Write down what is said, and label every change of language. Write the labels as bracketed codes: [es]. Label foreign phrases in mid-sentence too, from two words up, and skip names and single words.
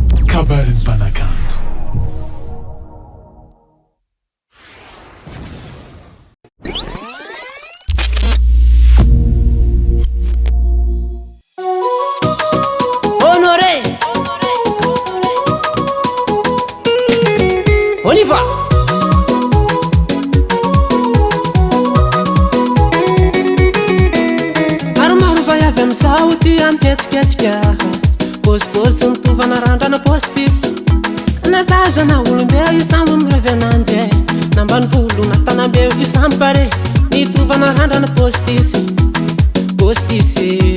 [mg] kabarin'ny mpanakanto. [fr] Honoré, on y va. [mg] Maromaro va avy am'izao ty amiketsiketsika, pôsipôsy mitovana randrana postisy. Na zaza na olombeo io samby mirevy ananjy e, na ambanivolo na tanambeo io samby pare, mitovana randrana postisy, postisy.